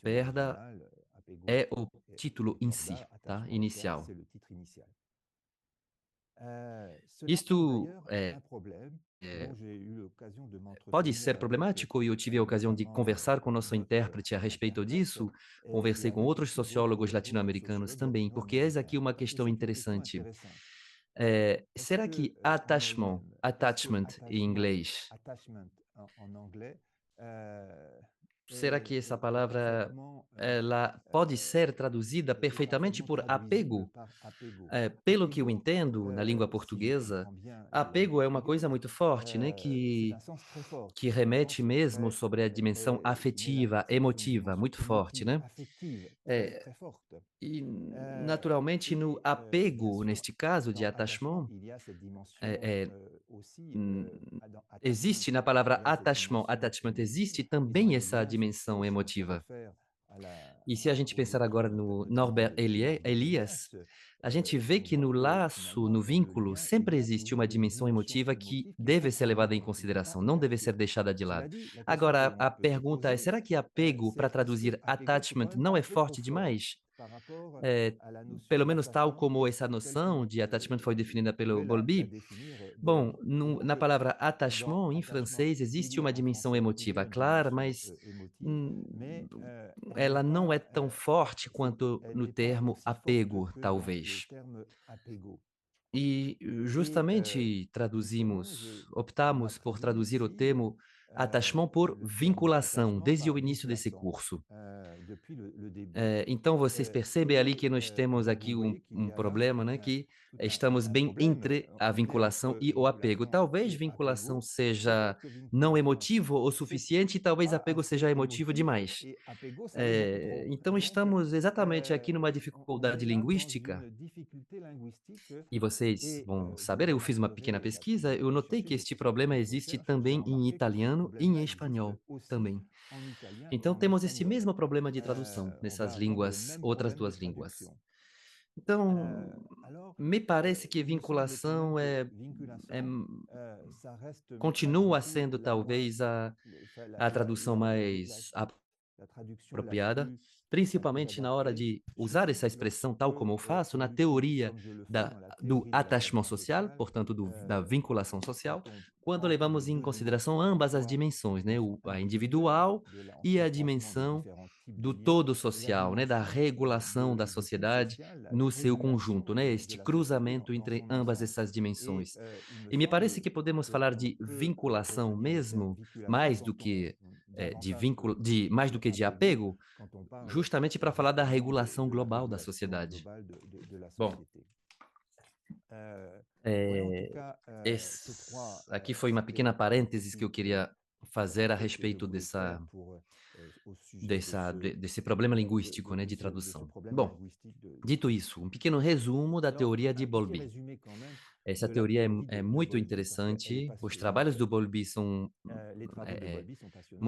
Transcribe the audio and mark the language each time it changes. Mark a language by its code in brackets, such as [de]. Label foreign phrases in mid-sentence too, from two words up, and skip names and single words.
[fr] l'édition [pt] perda [fr] originale, apego [pt] é o título [fr] et [pt] em si, perda, tá? [fr] attachement et perte, [pt] Inicial. [fr] c'est le titre initial. Cela pose [pt] Isto [fr] d'ailleurs un problème [pt] é, [fr] dont j'ai eu l'occasion de [pt] pode [fr] m'entretenir [pt] ser [fr] avec [pt] problemático e eu tive a ocasião de [fr] notamment [pt] conversar com o nosso [fr] votre [pt] intérprete a respeito [fr] interprète, [pt] disso, [fr] et [pt] conversei com [fr] avec [pt] outros [fr] aussi [pt] sociólogos [fr] d'autres [pt] latino-americanos [fr] sociologues [pt] também, porque eis aqui [fr] latino-américains, [pt] uma [fr] parce que [pt] questão [fr] c'est une question [pt] interessante. [fr] intéressante. Est-ce [pt] Será que [fr] que en elle-même, est-ce que [pt] attachment em [fr] attachement, [pt] inglês, [fr] attachment en anglais, [pt] será que essa [fr] est [pt] palavra [fr] parfaitement [pt] ela pode ser traduzida [fr] est [pt] perfeitamente [fr] parfaitement [pt] por [fr] traduisible [pt] apego? [fr] par apego? [pt] Pelo que eu [fr] Apego, [pt] entendo na língua [fr] si je [pt] portuguesa, [fr] comprends bien la langue [pt] apego é uma coisa [fr] portugaise, [pt] muito forte, né? [fr] c'est un sens très fort, [pt] Que [fr] c'est un [pt] remete [fr] sens [pt] mesmo [fr] très, [pt] sobre a dimensão afetiva, [fr] c'est une [pt] emotiva, [fr] dimension [pt] muito forte, [fr] émotive, [pt] né? [fr] affective, très, [pt] É, [fr] très forte. [pt] e Euh, naturalmente no [fr] Bien [pt] apego, [fr] sûr, [pt] neste caso de [fr] dans attachement, [pt] attachement, [fr] il y a cette [pt] é, [fr] dimension [pt] é, [fr] aussi, hum, dans attachment, [pt] existe na palavra [fr] il y a cette [pt] attachment, [fr] dimension [pt] attachment [fr] émotive, [pt] existe [fr] et dans [pt] também [fr] les [pt] essa [fr] liens [pt] dimensão [fr] sociaux, si on se [pt] emotiva. [fr] réfère [pt] E se a gente pensar agora no Norbert Elias, a gente vê que no laço, no vínculo, sempre existe uma dimensão emotiva que deve ser levada em consideração, não deve ser deixada de lado. [fr] Cela dit, la question [pt] Agora, [fr] qu'on [pt] a [fr] peut se [pt] pergunta é: [fr] poser, [pt] será que apego, para [fr] c'est [pt] traduzir apego, [fr] c'est quand [pt] attachment, [fr] même [pt] não [fr] un [pt] é [fr] peu trop [pt] forte [fr] fort [pt] demais? [fr] par rapport Eh, à la notion [pt] Pelo menos tal [fr] d'attachement [pt] como essa [fr] telle que [pt] noção de attachment foi [fr] vous [pt] definida pelo [fr] pouvez la [pt] Bowlby? [fr] définir, [pt] Bom, [fr] Bowlby. [pt] na [fr] Donc, [pt] palavra [fr] dans [pt] attachement, em [fr] attachement, [pt] francês, [fr] il [pt] existe [fr] y [pt] uma [fr] a en [pt] dimensão [fr] français, il y [pt] emotiva [fr] a une [pt] clara, [fr] dimension [pt] mas [fr] émotive, hum, mais elle n'est [pt] ela não é [fr] pas, [pt] tão forte [fr] c'est [pt] quanto [fr] elle [pt] no [fr] n'est pas [pt] termo [fr] aussi forte [pt] apego, [fr] que dans le [pt] talvez. [fr] terme apego. [pt] E [fr] Et [pt] justamente [fr] justement, ma [pt] optamos por [fr] prédit [pt] traduzir o [fr] ici [pt] termo attachement por [fr] le terme [pt] vinculação, [fr] attachement [pt] desde [fr] par [pt] o início desse [fr] vinculation [pt] curso. [fr] depuis le début. [pt] Então vocês percebem ali que nós temos [fr] Vous [pt] aqui [fr] voyez qu'il [pt] um [fr] y a là [pt] problema, né, que [fr] tout [pt] estamos [fr] un [pt] bem [fr] problème. [pt] entre a [fr] On est [pt] vinculação [fr] entre [pt] e o apego. [fr] vinculation [pt] Talvez [fr] et [pt] vinculação [fr] apego. [pt] seja [fr] Peut-être que [pt] não [fr] vinculation, [pt] emotivo o [fr] c'est [pt] suficiente e talvez [fr] pas [pt] apego seja [fr] assez [pt] emotivo [fr] émotif [pt] demais. [fr] et apego, ça l'est beaucoup trop. [pt] Então [fr] Donc, [pt] estamos exatamente aqui numa [fr] on est [pt] dificuldade [fr] là dans [pt] linguística. [fr] une difficulté linguistique [pt] E vocês [fr] et [pt] vão [fr] je [pt] saber, [fr] vous [pt] eu fiz uma pequena [fr] inviterai [pt] pesquisa, eu notei [fr] chercher [pt] que este [fr] sur [pt] problema [fr] vos [pt] existe [fr] recherches, j'ai [pt] também em [fr] remarqué que ce [pt] italiano e em [fr] problème-là existe [pt] espanhol [fr] aussi [pt] também. [fr] en italien et [pt] Então [fr] en [pt] temos esse [fr] espagnol. [pt] mesmo problema de tradução [fr] On [pt] nessas [fr] va avoir le [pt] línguas, [fr] même [pt] outras [fr] problème de [pt] duas línguas. [fr] traduction. [pt] Então, [fr] Alors, [pt] me parece que [fr] il me semble quand même [pt] vinculação [fr] que [pt] é [fr] vinculation, ça reste malgré [pt] continua [fr] tout [pt] sendo [fr] la moins, [pt] talvez [fr] enfin, [pt] a tradução mais [fr] la traduction [pt] apropriada, [fr] la plus [pt] principalmente na hora [fr] adaptée. [pt] de [fr] Je [pt] usar [fr] sais [pt] essa [fr] lorsque, [pt] expressão tal como eu faço na teoria [fr] comme je le fais dans la [pt] do [fr] théorie de [pt] attachement [fr] l'attachement [pt] social, [fr] social, [pt] portanto da vinculação social, [fr] quand on [pt] quando [fr] prend les [pt] levamos em [fr] deux [pt] consideração [fr] dimensions, [pt] ambas as [fr] soit [pt] dimensões, né, [fr] dimension [pt] a [fr] individuelle [pt] individual e [fr] du [pt] a [fr] croisement des [pt] dimensão [fr] différents types de [pt] do [fr] liens, [pt] todo [fr] et la [pt] social, né, da [fr] dimension [pt] regulação da [fr] du tout [pt] sociedade [fr] social, la [pt] no seu conjunto, [fr] régulation [pt] né, [fr] de [pt] este [fr] la société [pt] cruzamento [fr] dans [pt] entre [fr] son [pt] ambas [fr] ensemble. [pt] essas [fr] Et [pt] dimensões. [fr] il me [pt] E me parece [fr] semble [pt] que podemos falar [fr] qu'on [pt] de [fr] peut [pt] vinculação [fr] retenir le terme [pt] mesmo, [fr] vinculation [pt] mais do [fr] quand on [pt] que [fr] davantage que [pt] mais do que de apego, [fr] apego, quand on parle [pt] justamente para falar da [fr] justement [pt] regulação [fr] de la [pt] global da [fr] régulation [pt] sociedade. [fr] globale de la [pt] Bom, [fr] société. Voilà en tout eh, cas ces trois, [pt] aqui foi uma [fr] c'était [pt] pequena parênteses que eu [fr] quelques [pt] queria fazer a [fr] parenthèses que je [pt] respeito [fr] voulais faire pour au sujet [pt] desse problema linguístico, né, de [fr] de ce [pt] tradução. [fr] problème [pt] Bom, [fr] linguistique [pt] dito isso, um pequeno resumo da [fr] alors, [pt] teoria de [fr] un petit [pt] Bowlby. [fr] résumé quand même [pt] Essa [fr] de la [pt] teoria [fr] théorie [pt] é [fr] de [pt] muito [fr] Bowlby parce qu'elle est [pt] interessante. Os trabalhos [fr] passionnante. [pt] do Bowlby são [fr] Les travaux de Bowlby sont passionnants